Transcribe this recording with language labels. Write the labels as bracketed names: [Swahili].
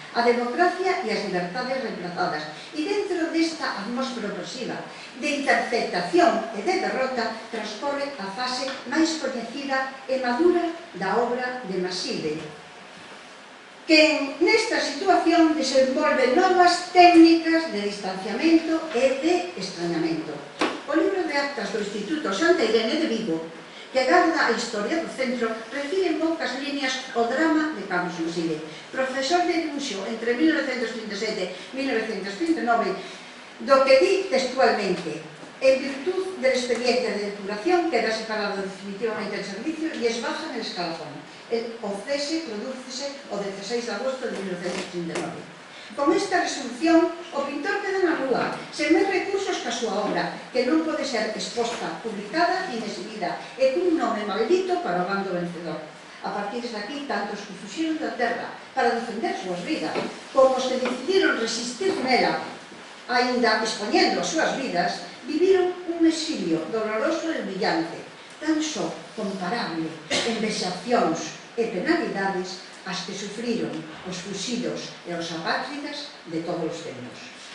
[Galician] A democracia e as libertades reemplazadas. E dentro desta atmósfera opresiva de interceptación e de derrota transcorre a fase máis coñecida e madura da obra de Maside, que nesta situación desenvolve novas técnicas de distanciamento e de extrañamento. O libro de actas do Instituto Santa Irene de Vigo, que garda a historia do centro, refire en poucas líneas o drama de Carlos Maside, profesor de dibuixo entre 1937 e 1939, do que di textualmente: [Spanish] en virtud del expediente de depuración queda separado definitivamente el servicio y esbaja en el escalafón. [Galician] O cese prodúcese o 16 de agosto de 1939. Con esta resolución, o pintor queda na rúa, sen máis recursos ca súa obra, que non pode ser exposta, publicada e exhibida, e cun nome maldito para o bando vencedor. A partir de aquí, tantos que fuxiron da terra para defender súas vidas, como os que decidiron resistir nela, aínda expoñendo as súas vidas, viviron un exilio doloroso e humillante, tan só comparable en vexacións e penalidades as que sufriron os fuxidos e os apátridas de todos os tempos.